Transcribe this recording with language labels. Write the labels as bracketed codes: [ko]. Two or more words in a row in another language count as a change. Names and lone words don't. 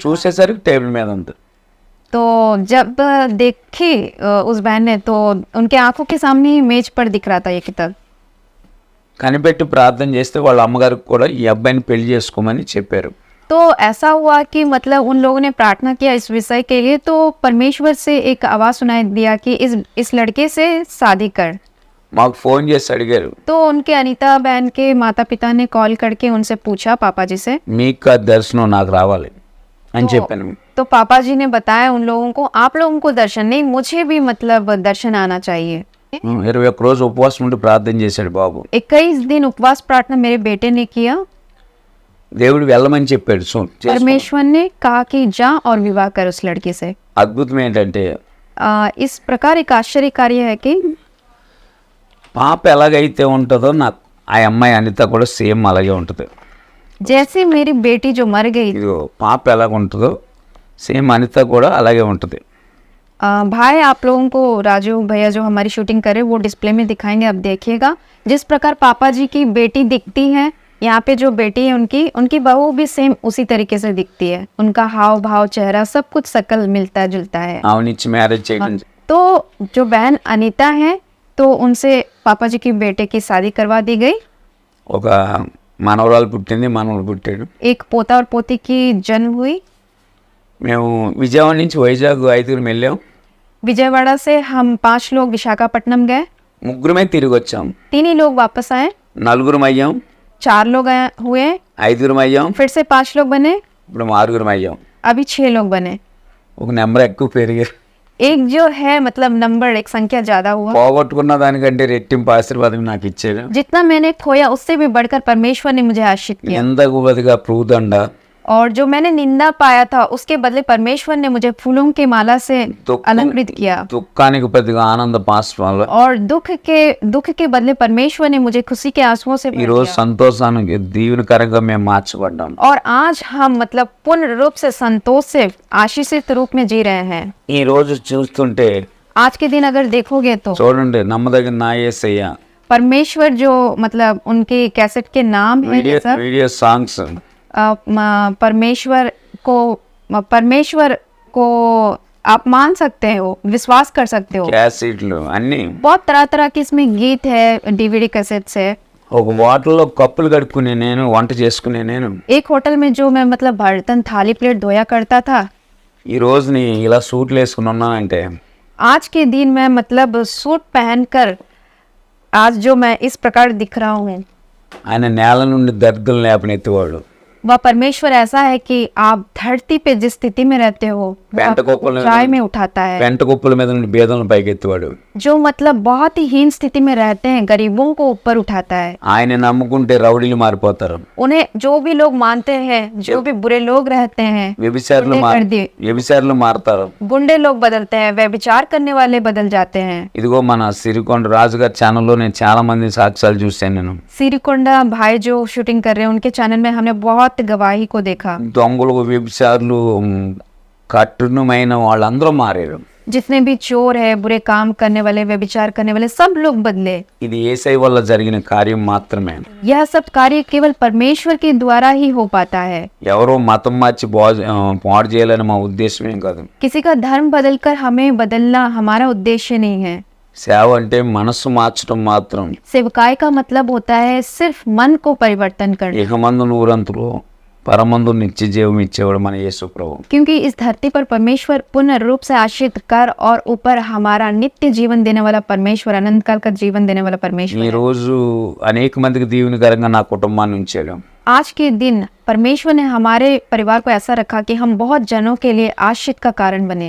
[te] చూసేసరికి టేబుల్ మీద ఉంది. [hi] तो जब देखी उस बहन ने, तो उनके आंखों के सामने ही मेज पर दिख रहा था ये किताब. [te] కనిపెట్టి ప్రార్థన చేస్తే వాళ్ళ అమ్మగారికి కూడా ఈ అబ్బాయిని పెళ్లి చేసుకోమని చెప్పారు. [hi] तो ऐसा हुआ कि मतलब उन लोगों ने प्रार्थना किया इस विषय के लिए, तो परमेश्वर से एक आवाज़ सुनाई दिया कि इस लड़के से शादी कर। [te] మాకు ఫోన్ చేసి అడిగారు, [hi] तो उनके अनीता बहन के माता पिता ने कॉल करके उनसे पूछा पापा जी से, [te] మీకు ఆ దర్శనం నాకు రావాలి అని చెప్పాను. [hi] तो पापा जी ने बताया उन लोगों को, आप लोगों को दर्शन नहीं, मुझे भी मतलब दर्शन आना चाहिए। [te] 21 రోజు ఉపవాసం ఉండి ప్రార్థన చేశాడు బాబు. [hi] 21 दिन उपवास प्रार्थना मेरे बेटे ने किया। [te] దేవుడు వెళ్ళమని చెప్పాడు. [hi] परमेश्वर ने कहा कि जा और विवाह कर उस लड़की से। [te] అద్భుతం ఏంటంటే [hi] इस प्रकार एक आश्चर्य कार्य है कि [te] పాప ఎలాగైతే ఉంటుందో నాకు ఆ అమ్మాయి అనిత కూడా సేమ్ అలాగే ఉంటుంది. [hi] जैसे मेरी बेटी जो मर गई, [te] ఇదిగో పాప ఎలాగ ఉంటుందో సేమ్ అనిత కూడా అలాగే ఉంటుంది. [hi] भाई आप लोगों को राजू भैया जो हमारी शूटिंग करे वो डिस्प्ले में दिखाएंगे, आप देखिएगा जिस प्रकार पापा जी की बेटी दिखती है, यहाँ पे जो बेटी है उनकी बहू भी सेम उसी तरीके से दिखती है। उनका हाव भाव चेहरा सब कुछ शकल मिलता जुलता है। [te] ఆవినిచ్చి మ్యారేజ్ చేయడం. [hi] तो जो बहन अनीता है तो उनसे पापा जी की बेटे की शादी करवा दी गई। [te] ఒక మనవరాలు పుట్టింది, మనవడు పుట్టాడు. [hi] एक पोता और पोती की जन्म हुई। [te] మేము విజయవాడ నుంచి వైజాగ్ 5 వెళ్ళాం. [hi] विजयवाड़ा से हम 5 लोग विशाखापट्टनम गए, [te] 3 తిరిగి వచ్చాం. [hi] 3 ही लोग वापस आए, [te] 4 అయ్యాం, [hi] 4 लोग हुए, [te] 5 అయ్యాం, [hi] फिर से 5 लोग बने, [te] ఇప్పుడు 6 అయ్యాం. [hi] अभी 6 लोग बने। [te] ఒక నెంబర్ ఎక్కువ పెరిగారు. [hi] एक जो है मतलब नंबर, एक संख्या ज्यादा हुआ। [te] పోగొట్టుకున్న దానికంటే రెట్టింపు ఆశీర్వాదం నాకు ఇచ్చాడు. [hi] जितना मैंने खोया उससे भी बढ़कर परमेश्वर ने मुझे आशीष किया, [te] ఎందకు బదుగా పూదండ, [hi] और जो मैंने निंदा पाया था उसके बदले परमेश्वर ने मुझे फूलों के माला से अलंकृत किया, [te] దుఃఖానికి ప్రతిగా ఆనంద పాశ్వాలు. [hi] और दुख के बदले परमेश्वर ने मुझे खुशी के आंसुओं से भर [te] ఈ రోజు [hi] दिया। [te] సంతోషానికి దీవెనకరంగా మేము మార్చబడ్డాం. [hi] और आज हम मतलब पूर्ण रूप से संतोष से आशीषित रूप में जी रहे हैं। [te] ఈ రోజు చూస్తుంటే [hi] आज के दिन अगर देखोगे तो [te] చూడండి, నమ్మదగిన నా యేసయ్య [hi] परमेश्वर जो मतलब उनके कैसेट के नाम है ये सब, [en] video songs, [hi] परमेश्वर को आप मान सकते हो, विश्वास कर सकते हो। [te] క్యాసెట్లు అన్నీ. [hi] बहुत तरह तरह के इसमें गीत है, [en] DVD cassettes [hi] है। [te] ఒక వాటర్లో కప్పులు కడుక్కునే నేను, వంట చేసుకునే నేను, [hi] एक होटल में जो मैं मतलब बर्तन थाली प्लेट धोया करता था, [te] ఈ రోజుని ఇలా సూట్లు వేసుకుని ఉన్నానంటే [hi] आज के दिन मैं मतलब सूट पहनकर आज जो मैं इस प्रकार दिख रहा हूँ, [te] ఆయన నేల నుండి దరిద్రం లేపనెత్తివాడు. [hi] वह परमेश्वर ऐसा है कि आप धरती पे जिस स्थिति में रहते हो वो पेंट आपको को ऊंचाई में उठाता है। [te] పెంట కుప్పల మీద నుండి బేదలను పైకెత్తివాడు. [hi] जो मतलब बहुत ही हीन स्थिति में रहते हैं गरीबों को ऊपर उठाता है। [te] ఆయన నమ్ముకుంటే రౌడీలు మారిపోతారు. [hi] उन्हें जो भी लोग मानते हैं, जो भी बुरे लोग रहते हैं, [te] వ్యభిచారులు [hi] गुंडे कर दिए, [te] వ్యభిచారులు మారుతారు. [hi] गुंडे लोग बदलते हैं, व्यभिचार करने वाले बदल जाते हैं। [te] ఇదిగో మన సిరికొండ రాజుగారి ఛానల్లో నేను చాలా మంది సాక్ష్యాలు చూశాను. నేను [hi] सिरिकोंडा भाई जो शूटिंग कर रहे हैं उनके चैनल में हमने बहुत गवाही को देखा। [te] దొంగలు, వ్యభిచారులు, కఠినమైన వాళ్ళందరూ మారారు. [hi] जितने भी चोर है, बुरे काम करने वाले, व्यभिचार करने वाले, सब लोग बदले। [te] ఇది యేసయ్య వల్ల జరిగిన కార్యం మాత్రమే. [hi] यह सब कार्य केवल परमेश्वर के द्वारा ही हो पाता है। [te] ఎవరో మతం మార్చి పాడు చేయాలని మా ఉద్దేశమేం కాదు. [hi] किसी का धर्म बदलकर हमें बदलना हमारा उद्देश्य नहीं है। [te] సేవ అంటే మనసు మార్చడం మాత్రం. [hi] सेवकाई का मतलब होता है सिर्फ मन को परिवर्तन करना, [te] ఇహమందు నూరంతులు, పరమందు నిత్య జీవం ఇచ్చేవాడు మన యేసు ప్రభు. [hi] क्योंकि इस धरती पर परमेश्वर पूर्ण रूप से आश्रित कर और ऊपर हमारा नित्य जीवन देने वाला परमेश्वर, अनंत काल का जीवन देने वाला परमेश्वर [te] ఈ [hi] है। [te] రోజు అనేక మందికి దీవెనకరంగా నా కుటుంబాన్ని ఉంచాడు. [hi] आज के दिन परमेश्वर ने हमारे परिवार को ऐसा रखा कि हम बहुत जनों के लिए आश्रित का कारण बने।